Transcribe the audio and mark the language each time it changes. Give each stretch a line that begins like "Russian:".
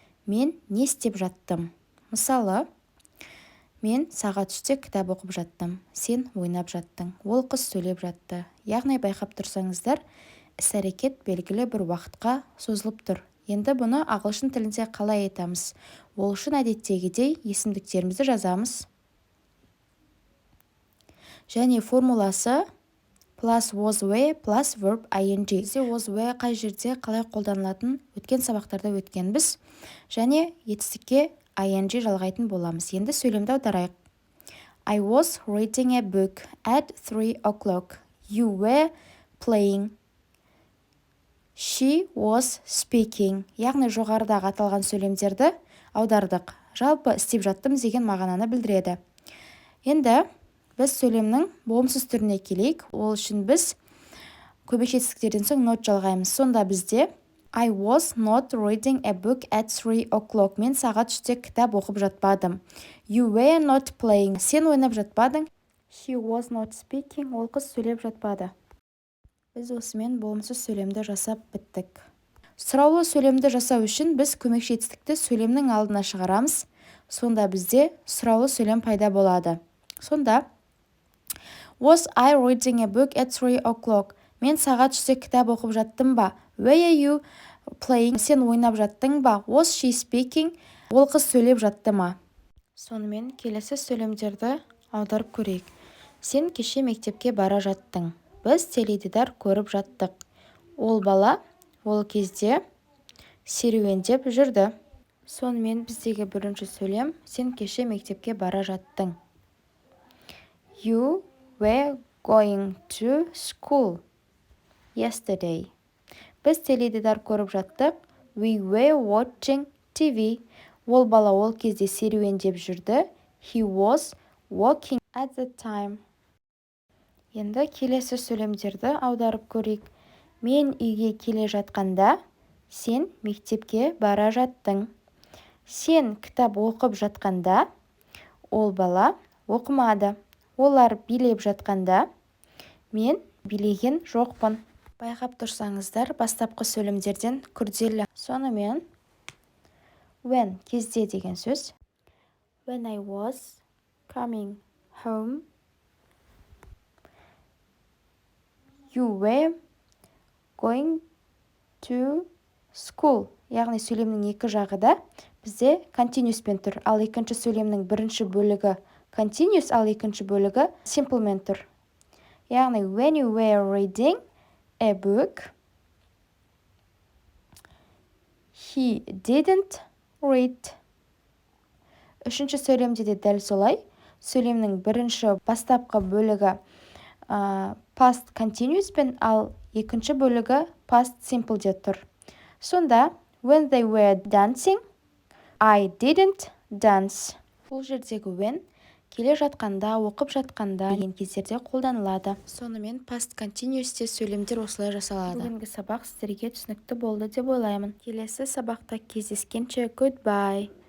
Kazakh: Мен не істеп жаттым? Мысалы, мен сағат 3-те кітап оқып жаттым. Сен ойнап жаттың. Ол қыз сөйлеп жатты. Яғни байқап тұрсаңыздар, іс-әрекет белгілі бір уақытқа созылып тұр. Енді бұны ағылшын тілінде қалай айтамыз? Ол үшін әдеттегідей есімдіктерімізді жазамыз. Және формуласы plus was were plus verb ing. Бізде was were қай жерде қалай қолданылатын өткен сабақтарда өткенбіз. Және етістікке ing жалғайтын боламыз. Енді сөйлемді аударайық.
English: I was reading a book at 3 o'clock. You were playing. She was speaking.
Kazakh: Яғни жоғарыдағы аталған сөйлемдерді аудардық. Жалпы істеп жаттым деген мағынаны білдіреді. Енді біз сөйлемнің болымсыз түріне келейік. Ол үшін біз көбек жетістіктерден соң not жалғаймыз. Сонда бізде
English: I was not reading a book at 3 o'clock.
Kazakh: Мен сағат 3-те кітап оқып жатпадым.
English: You were not playing.
Kazakh: Сен ойнап жатпадың.
English: She was not speaking.
Kazakh: Ол қыз сөйлеп жатпады. Біз осымен болымсыз сөйлемді жасап біттік. Сұраулы сөйлемді жасау үшін біз көмекші жетістікті сөйлемнің алдына шығарамыз. Сонда бізде сұраулы сөйлем пайда болады. Сонда
English: Was I reading a book at 3 o'clock?
Kazakh: Мен сағат 3-те кітап оқып жаттым ба?
English: Were you playing?
Kazakh: Сен ойнап жаттың ба?
English: Was she speaking?
Kazakh: Ол қыз сөйлеп жатты ма? Сонымен келесі сөйлемдерді аударып көрейік. Сен кеше мектепке бара жаттың. Біз теледидар көріп жаттық. Ол бала ол кезде серуендеп жүрді. Сонымен біздегі бірінші сөйлем сен кеше мектепке бара жаттың.
English: You were going to school yesterday.
Kazakh: Біз теледидар көріп жаттық.
English: We were watching TV.
Kazakh: Ол бала ол кезде серуендеп жүрді.
English: He was walking at the time.
Kazakh: Енді келесі сөйлемдерді аударып көрейік. Мен үйге келе жатқанда, сен мектепке бара жаттың. Сен кітап оқып жатқанда, ол бала оқымады. Олар билеп жатқанда, мен билеген жоқпын. Байқап тұрсаңыздар, бастапқы сөйлемдерден күрделі. Сонымен, when кезде деген сөз.
English: When I was coming home, you were going to school.
Kazakh: Яғни сөйлемнің екі жағы да бізде continuous пен тұр. Ал екінші сөйлемнің бірінші бөлігі continuous, ал екінші бөлігі simple мен тұр. Яғни
English: when you were reading a book, he didn't read.
Kazakh: Үшінші сөйлемде де дәл солай. Сөйлемнің бірінші бастапқы бөлігі past continuous пен, ал екінші бөлігі past simple де тұр. Сонда
English: when they were dancing, I didn't dance.
Kazakh: Бұл жердегі when келе жатқанда, оқып жатқанда деген кездерде қолданылады. Сонымен past continuous'те сөйлемдер осылай жасалады. Бүгінгі сабақ сіздерге түсінікті болды деп ойлаймын. Келесі сабақта кездескенше goodbye.